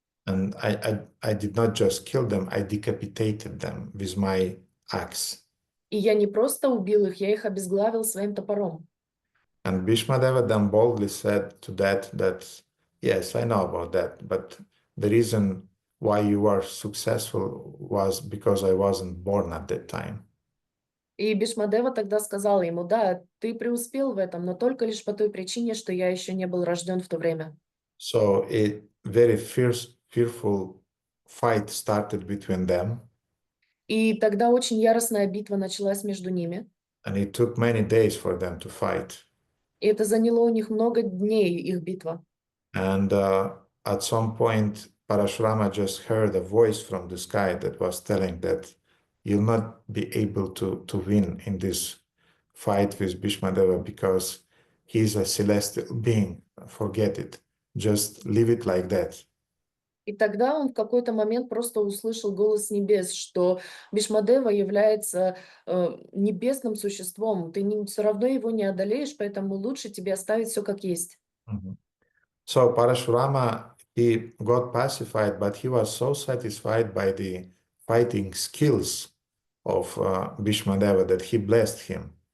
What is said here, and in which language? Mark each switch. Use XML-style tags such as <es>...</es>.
<en>And I did not just kill them, I decapitated them with my axe.</en> <ru>И я не просто убил их, я их обезглавил своим топором.</ru> <en>And Bhīṣmadeva then boldly said to that, yes, I know about that, but the reason why you were successful was because I wasn't born at that time.</en> <ru>И Бhīṣmadeva тогда сказал ему: да, ты преуспел в этом, но только лишь по той причине, что я еще не был рожден в то время.</ru> <en>So a very fearful fight started between them.</en> <ru>И тогда очень яростная битва началась между ними.</ru> <en>And it took many days for them to fight.</en> <ru>И это заняло у них много дней, их битва.</ru> <en>And at some point, Parashurama just heard a voice from the sky that was telling that you'll not be able to win in this fight with Bhīṣmadeva because he's a celestial being. Forget it. Just leave it like that.</en> <ru>И тогда он в какой-то момент просто услышал голос с небес, что Бhīṣmadeva является небесным существом. Ты все равно его не одолеешь, поэтому лучше тебе оставить все как есть.</ru> <en>So Parashurama, he got pacified, but he was so satisfied by the fighting skills of Bhīṣmadeva that he blessed him.</en>